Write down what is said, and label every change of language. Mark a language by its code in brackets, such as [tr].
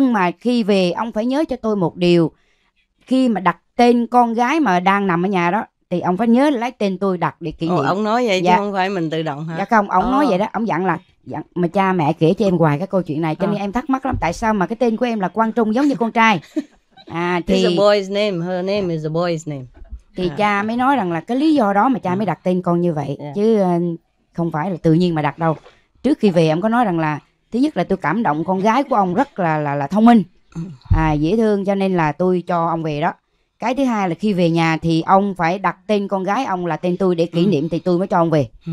[vi] Nhưng mà khi về ông phải nhớ cho tôi một điều, khi mà đặt tên con gái mà đang nằm ở nhà đó thì ông phải nhớ lấy tên tôi đặt để kỷ niệm. Ông nói vậy chứ không phải mình tự động hả? Dạ không, ông nói vậy đó, ông dặn là mà cha mẹ kể cho em hoài cái câu chuyện này, cho nên em thắc mắc lắm, tại sao mà cái tên của em là Quang Trung giống như con trai. [en] Thì it's a boy's name, her name is a boy's name. [vi] Thì cha mới nói rằng là cái lý do đó mà cha mới đặt tên con như vậy, chứ không phải là tự nhiên mà đặt đâu. Trước khi về ông có nói rằng là thứ nhất là tôi cảm động con gái của ông rất là thông minh, dễ thương, cho nên là tôi cho ông về đó. Cái thứ hai là khi về nhà thì ông phải đặt tên con gái ông là tên tôi để kỷ niệm, thì tôi mới cho ông về.